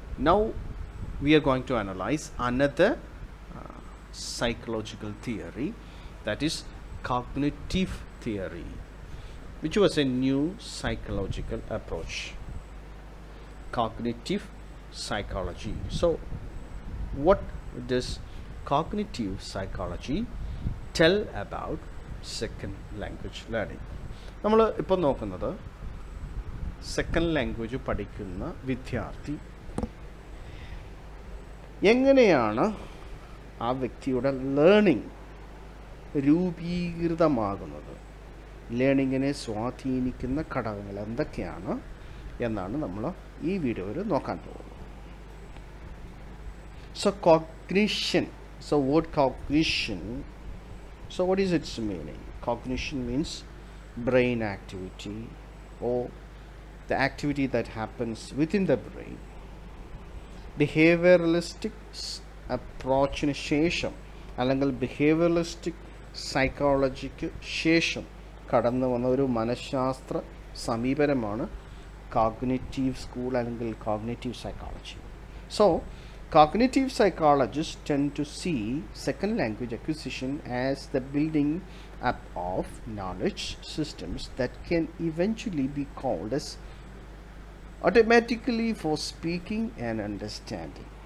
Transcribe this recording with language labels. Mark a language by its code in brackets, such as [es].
[en] Now we are going to analyze another psychological theory, that is cognitive theory, which was a new psychological approach. Cognitive psychology. So what does cognitive psychology tell about second language learning? [ml] നമ്മൾ ഇപ്പോൾ നോക്കുന്നത് second language പഠിക്കുന്ന വിദ്യാർത്ഥി എങ്ങനെയാണ് ആ വ്യക്തിയുടെ learning രൂപീകൃതമാകുന്നത്, ലേണിങ്ങിനെ സ്വാധീനിക്കുന്ന ഘടകങ്ങൾ എന്തൊക്കെയാണ് എന്നാണ് നമ്മൾ ഈ വീഡിയോയിൽ നോക്കാൻ പോകുന്നത്. [en] So cognition, so word cognition, so what is its meaning? Cognition means brain activity or the activity that happens within the brain. [ml] ബിഹേവിയറലിസ്റ്റിക് അപ്രോച്ചിന് ശേഷം അല്ലെങ്കിൽ ബിഹേവിയറലിസ്റ്റിക് സൈക്കോളജിക്ക് ശേഷം കടന്നു വന്ന ഒരു മനഃശാസ്ത്ര സമീപനമാണ് കോഗ്നിറ്റീവ് സ്കൂൾ അല്ലെങ്കിൽ cognitive psychology. So [en] Cognitive psychologists tend to see second language acquisition as the building up of knowledge systems that can eventually be called as automatically for speaking and understanding.